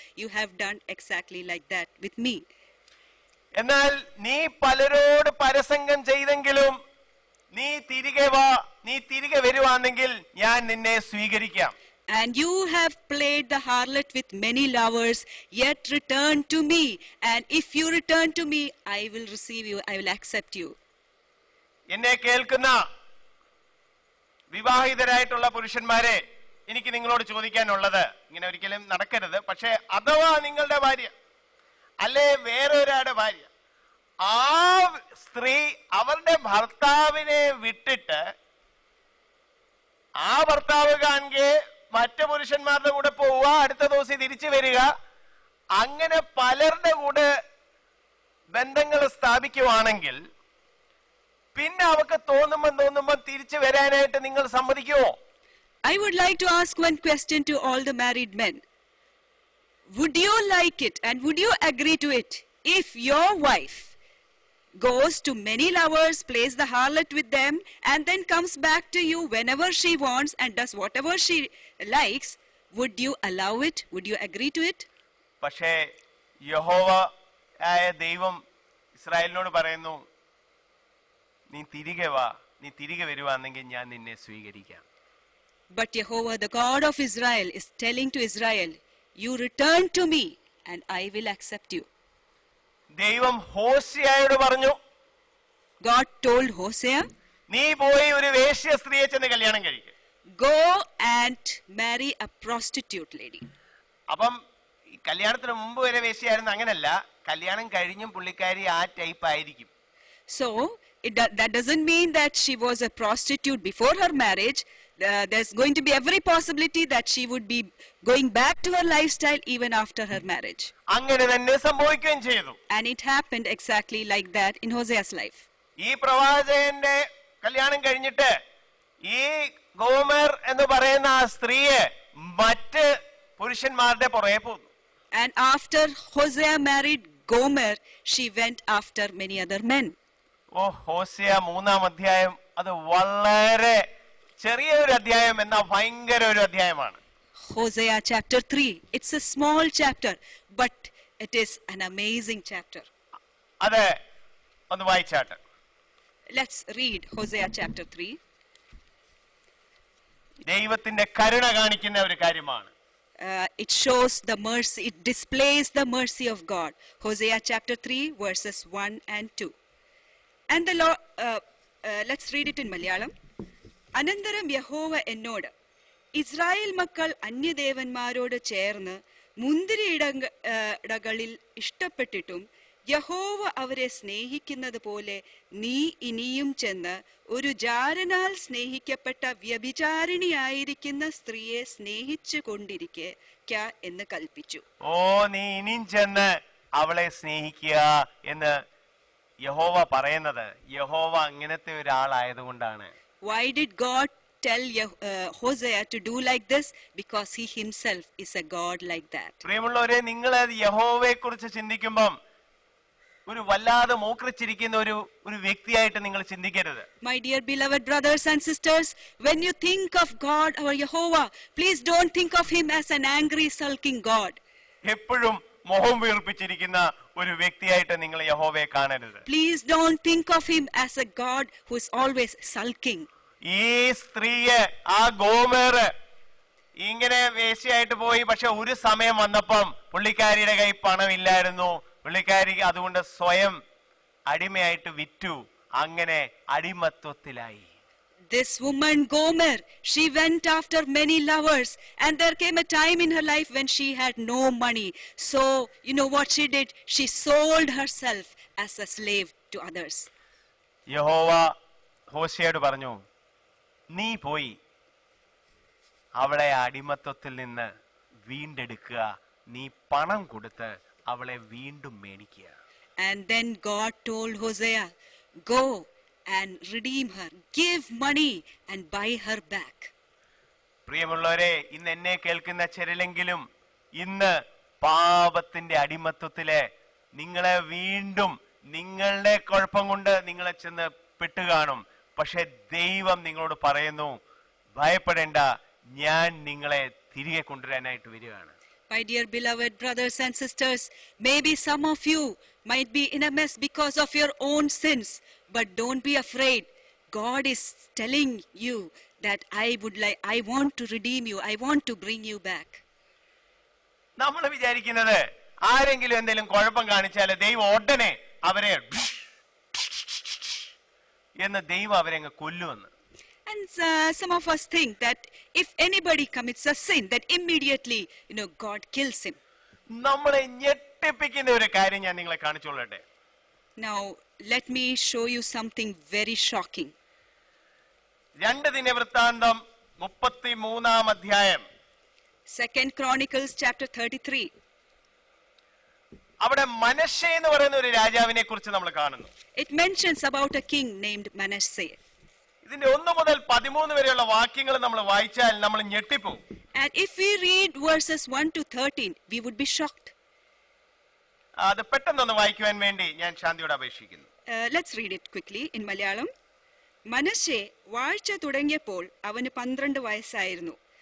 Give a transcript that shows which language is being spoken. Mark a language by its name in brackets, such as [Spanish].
[English] You have done exactly like that with me. [Malayalam] എന്നാൽ നീ പലരോട് പരസംഗം ചെയ്തെങ്കിലും നീ തിരികെ വരുവാണെങ്കിൽ ഞാൻ നിന്നെ സ്വീകരിക്കാം. [English] And you have played the harlot with many lovers, yet return to me. And if you return to me, I will receive you, I will accept you. [Malayalam] എന്നെ കേൾക്കുന്ന വിവാഹിതരായിട്ടുള്ള പുരുഷന്മാരെ, എനിക്ക് നിങ്ങളോട് ചോദിക്കാനുള്ളത്, ഇങ്ങനെ ഒരിക്കലും നടക്കരുത്, പക്ഷെ അഥവാ നിങ്ങളുടെ ഭാര്യ അല്ലെ വേറെ ഒരാളുടെ ഭാര്യ, ആ സ്ത്രീ അവരുടെ ഭർത്താവിനെ വിട്ടിട്ട് ആ ഭർത്താവ് കാണുക മറ്റു പുരുഷന്മാരുടെ കൂടെ പോവുക, അടുത്ത ദിവസം തിരിച്ചു വരിക, അങ്ങനെ പലരുടെ കൂടെ ബന്ധങ്ങൾ സ്ഥാപിക്കുവാണെങ്കിൽ പിന്നെ അവർക്ക് തോന്നുമ്പോ തിരിച്ചു വരാനായിട്ട് നിങ്ങൾ സമ്മതിക്കുമോ? [English] I would like to ask one question to all the married men. Would you like it and would you agree to it if your wife goes to many lovers, plays the harlot with them, and then comes back to you whenever she wants and does whatever she likes? Would you allow it? Would you agree to it? [Malayalam] പക്ഷേ യഹോവ ആയ ദൈവം ഇസ്രായേലിനോട് പറയുന്നു, നീ തിരികെ വാ, നീ തിരികെ വരുവാണെങ്കിൽ ഞാൻ നിന്നെ സ്വീകരിക്കാം. [English] But Jehovah, the God of Israel, is telling to Israel, you return to me and I will accept you. [Malayalam] ദൈവം ഹോശേയയോട് പറഞ്ഞു, [English] God told Hosea, [Malayalam] നീ പോയി ഒരു വേശ്യ സ്ത്രീയെ ചെന്ന് കല്യാണം കഴിക്കുക. [English] go and marry a prostitute lady. [Malayalam] അപ്പം കല്യാണത്തിന് മുമ്പ് വരെ വേശ്യയായിരുന്നു, അങ്ങനല്ല, കല്യാണം കഴിഞ്ഞും പുള്ളിക്കാരി ആ ടൈപ്പ് ആയിരിക്കും. [English] So that doesn't mean that she was a prostitute before her marriage. There's going to be every possibility that she would be going back to her lifestyle even after her marriage. [Malayalam] അങ്ങനെ തന്നെ സംഭവിക്കുകയും ചെയ്തു. [English] And it happened exactly like that in Hosea's life. [Malayalam] ഈ പ്രവാചകന്റെ കല്യാണം കഴിഞ്ഞിട്ട് ഈ ഗോമർ എന്ന് പറയുന്ന ആ സ്ത്രീയെ മറ്റ് പുരുഷന്മാരുടെ പുറകെ പോന്നു. [English] And after Hosea married Gomer, she went after many other men. [Malayalam] Hosea 3-ാം അധ്യായം അത് വളരെ ചെറിയ ഒരു അധ്യായം, എന്നാ ഭയങ്കര ഒരു അധ്യായമാണ്. [English] Hosea chapter 3. It's a small chapter, but it is an amazing chapter. [Malayalam] അത് ഒന്ന് വായിച്ചാട്ടെ. [English] Let's read Hosea chapter 3. [Malayalam] ദൈവത്തിന്റെ കരുണ കാണിക്കുന്ന ഒരു കാര്യമാണ്. [English] It shows the mercy, it displays the mercy of God. Hosea chapter 3 verses 1 and 2. And the Lord, let's read it in Malayalam. [Malayalam] അനന്തരം യഹോവ എന്നോട്, Israel മക്കൾ അന്യദേവന്മാരോട് ചേർന്ന് മുന്തിരിയിടകളിൽ ഇഷ്ടപ്പെട്ടിട്ടും യഹോവ അവരെ സ്നേഹിക്കുന്നത് പോലെ നീ ഇനിയും ചെന്ന് ഒരു ജാരനാൽ സ്നേഹിക്കപ്പെട്ട വ്യഭിചാരിണിയായിരിക്കുന്ന സ്ത്രീയെ സ്നേഹിച്ചു കൊണ്ടിരിക്കുക എന്ന് കൽപ്പിച്ചു. നീ ഇനിയും ചെന്ന് അവളെ സ്നേഹിക്കുക എന്ന് യഹോവ പറയുന്നത് യഹോവ അങ്ങനത്തെ ഒരാളായതുകൊണ്ടാണ്. [English] Why did God tell Hosea to do like this? Because he himself is a God like that. [Malayalam] പ്രിയമുള്ളവരെ, നിങ്ങൾ യഹോവയെ കുറിച്ച് ചിന്തിക്കുമ്പോൾ ഒരു വല്ലാതെ മോക്രിച്ചിരിക്കുന്ന ഒരു വ്യക്തിയായിട്ട് നിങ്ങൾ ചിന്തിക്കരുത്. [English] My dear beloved brothers and sisters, when you think of God or Jehovah, please don't think of him as an angry sulking God. [Malayalam] എപ്പോഴും മോഹം വീർപ്പിച്ചിരിക്കുന്ന ഒരു വ്യക്തിയായിട്ട് നിങ്ങൾ യഹോവയെ കാണരുത്. [English] Please don't think of him as a God who is always sulking. [Malayalam] ഈ സ്ത്രീയെ, ആ ഗോമേർ ഇങ്ങനെ വേശ്യയായിട്ട് പോയി, പക്ഷെ ഒരു സമയം വന്നപ്പം പുള്ളിക്കാരിയുടെ കൈ പണമില്ലായിരുന്നു. പുള്ളിക്കാരി അതുകൊണ്ട് സ്വയം അടിമയായിട്ട് വിറ്റു, അങ്ങനെ അടിമത്വത്തിലായി. [English] This woman Gomer, she went after many lovers, and there came a time in her life when she had no money. So, you know what she did? She sold herself as a slave to others. [Malayalam] യഹോവ ഹോശേയോട് പറഞ്ഞു, നീ പോയി അവളെ അടിമത്വത്തിൽ നിന്ന് വീണ്ടെടുക്കുക, നീ പണം കൊടുത്ത് അവളെ വീണ്ടും മേടിക്കുക. [English] And then God told Hosea, go and redeem her, give money and buy her back. [Malayalam] പ്രിയമുള്ളവരെ, ഇന്ന് എന്നെ കേൾക്കുന്ന ചിലരെങ്കിലും ഇന്ന് പാപത്തിന്റെ അടിമത്വത്തിലെ നിങ്ങളെ വീണ്ടും നിങ്ങളുടെ കുഴപ്പം കൊണ്ട് നിങ്ങളെ ചെന്ന് പെട്ടുകാണും. പക്ഷെ ദൈവം നിങ്ങളോട് പറയുന്നു, ഭയപ്പെടേണ്ട, ഞാൻ നിങ്ങളെ തിരികെ കൊണ്ടുവരാനായിട്ട് വരികയാണ്. [English] My dear beloved brothers and sisters, maybe some of you might be in a mess because of your own sins, but don't be afraid. God is telling you that I want to redeem you, I want to bring you back. [Malayalam] നമ്മൾ വിചാരിക്കുന്നത് ആരെങ്കിലും എന്തെങ്കിലും കുഴപ്പം കാണിച്ചാൽ ദൈവം ഉടനെ അവരെ എന്ന് ദൈവം അവരെ അങ്ങ് കൊല്ലുമെന്ന്. [English] And some of us think that if anybody commits a sin, that immediately, God kills him. [Malayalam] നമ്മളെ ഞെട്ടിപ്പിക്കുന്ന ഒരു കാര്യം ഞാൻ നിങ്ങളെ കാണിച്ചോളട്ടെ. [English] Now, let me show you something very shocking. [Malayalam] 2 ദിനവൃത്താന്തം 33-ാം അധ്യായം. [English] 2 Chronicles chapter 33. [Malayalam] അവിടെ മനശ്ശെ എന്ന് പറയുന്ന ഒരു രാജാവിനെ കുറിച്ച് നമ്മൾ കാണുന്നു. [English] It mentions about a king named Manasseh. [Malayalam] ഇതിന്റെ 1 മുതൽ 13 വരെയുള്ള വാക്യങ്ങൾ നമ്മൾ വായിച്ചാൽ നമ്മൾ ഞെട്ടിപ്പോകും. [English] And if we read verses 1 to 13, we would be shocked. [Malayalam] അത് പെട്ടെന്നൊന്ന് വായിക്കുവാൻ വേണ്ടി ഞാൻ ശാന്തിയോട് അപേക്ഷിക്കുന്നു. [English] Let's read it quickly in Malayalam. [Malayalam] മനശ്ശെ വാഴ്ച തുടങ്ങിയപ്പോൾ അവന് 12 വയസ്സായിരുന്നു.